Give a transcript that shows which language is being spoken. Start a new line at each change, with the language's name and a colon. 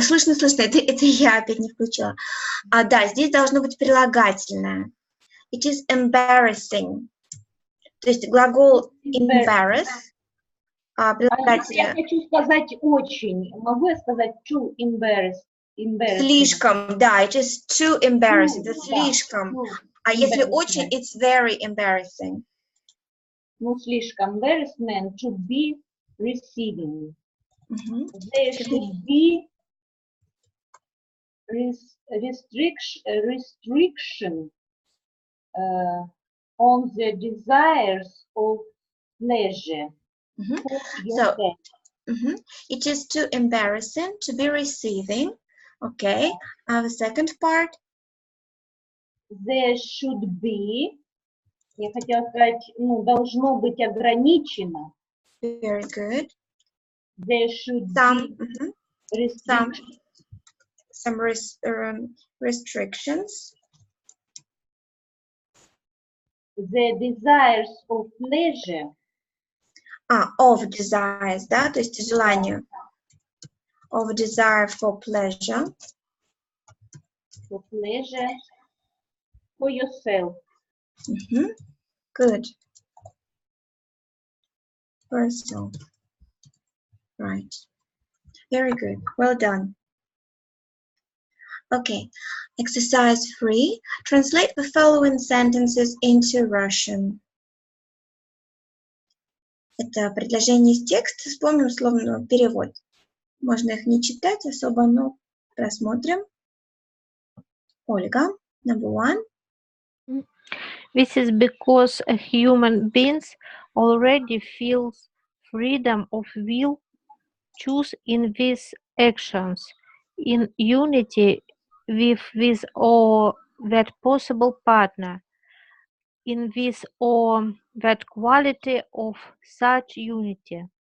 Russian: Слышно, это я опять не включила. Да, здесь должно быть прилагательное.
English: It is embarrassing.
Russian: То есть глагол embarrass. Я хочу сказать очень. Могу я сказать
English: too embarrassed?
Russian: Слишком, да,
English: it is too embarrassing.
Russian: Это слишком. А если очень,
English: it's very embarrassing.
Russian: Ну, слишком.
English: Embarrassment to be receiving. There should be restriction on the desires of pleasure. So, it is too embarrassing to be receiving. Okay. The second part. There should be.
Russian: Я хотела сказать, должно быть ограничено.
English: Very good. There should be some restrictions. The desires of pleasure. Of desires,
Russian: да, то есть желание.
English: Of desire for pleasure. For pleasure. For yourself. Good. For yourself. Right. Very good. Well done. Okay. Exercise 3. Translate the following sentences into Russian.
Russian: Это предложение из текста. Вспомним условно перевод. Можно их не читать особо, но просмотрим.
English: Ольга, number 1. This is because a human beings already feels freedom of will, choose in these actions, in unity with or that possible partner, in this or that quality of such unity.